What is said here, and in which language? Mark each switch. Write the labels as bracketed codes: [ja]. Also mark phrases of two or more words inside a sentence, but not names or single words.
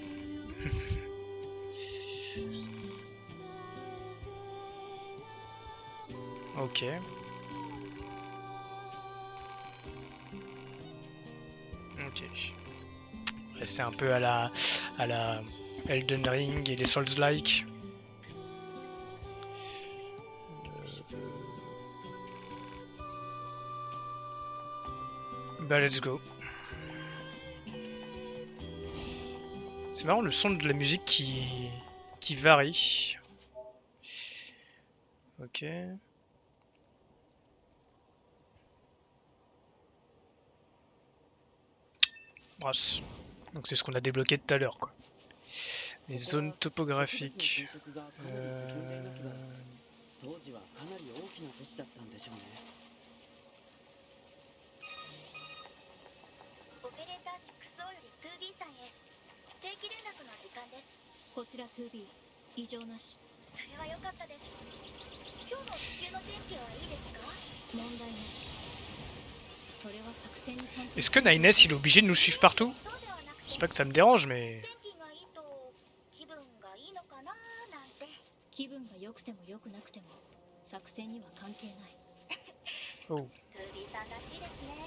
[fr] Ok. Ok. Ouais, c'est un peu à la Elden Ring et les Souls-like. Bah [en] let's go. [fr] C'est marrant le son de la musique qui varie. Ok. Brasse. Donc c'est ce qu'on a débloqué tout à l'heure quoi. Les zones topographiques. [ja] 当時はかなり大きな都市だったんでしょうね。オペレーター6より 2B さんへ定期連絡の時間です。こちら 2B 異常なし。それは良かったです。今日の地球の天気はいいですか？問題なし。 [fr] Est-ce que Nines il est obligé de nous suivre partout? [ja] そうではなくて [fr] C'est pas que ça me dérange, mais... [ja] 天気がいいと気分がいいのかななんて気分が良くても良くなくても作戦には関係ない。 Oh. ツーリーさんらしいですね。